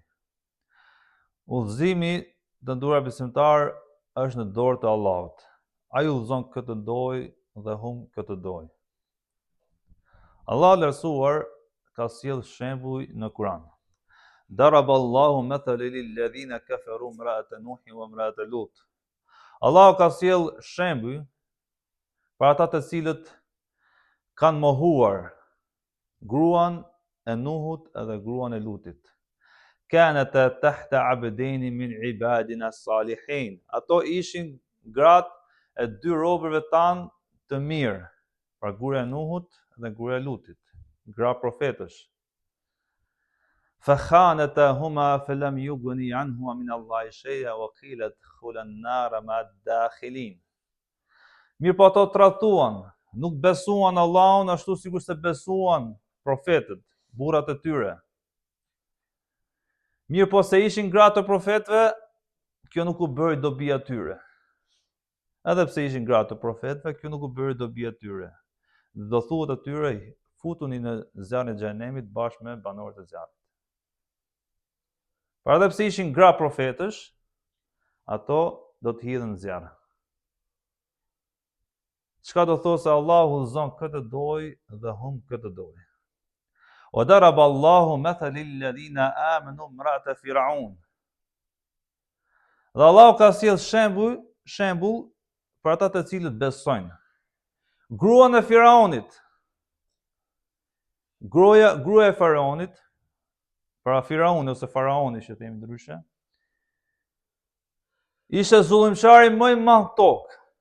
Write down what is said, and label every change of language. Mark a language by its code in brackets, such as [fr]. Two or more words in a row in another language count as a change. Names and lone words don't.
[sq] Udhëzimi, të nderuar besimtar, është në dorë të Allahut. Ai udhëzon këtë dojë dhe humb këtë dojë. Allahu lartësuar ka sjell shembuj në Kur'an. [ar] ضرب الله مثلا للذين كفروا امرأة نوح وامرأة لوط. [sq] Allahu ka sjell shembuj për ata të cilët kanë mohuar gruan e Nuhut edhe gruan e Lutit. [ar] كانتا تحت عبدين من عبادنا صالحين. [sq] Ato ishin gratë e dy robërve tanë të mirë, pra gruaja e Nuhut dhe gruaja e Lutit, gra profetësh. [ar] فخانتهما فلم يغني عنهما من الله شيئا وقيل ادخلا النار مع الداخلين. [sq] Mirë po ato tradhtuan, nuk besuan Allahun ashtu sikur se besuan profetët, burrat e tyre. Mirë po se ishin gratë të profetëve, kjo nuk u bëri dobi atyre. Edhe pse ishin gratë të profetëve, kjo nuk u bëri dobi atyre. Do thuhet atyre, futuni në zjarrin e xhenemit bashkë me banorët e zjarrit. Por edhe pse ishin gra profetësh, ato do të hidhen në zjarr. Çka do thotë se Allahu udhëzon këtë dojë dhe humb këtë dojë. [ar] وضرب الله مثلا للذين آمنوا امرأة فرعون. [sq] Dhe Allahu ka sjell shembull për ata të cilët besojnë. Gruan e Firaunit. Gruaja e Faraonit, pra Firauni ose Faraoni që themi ndryshe, ishte zullimçari më i madh tokë.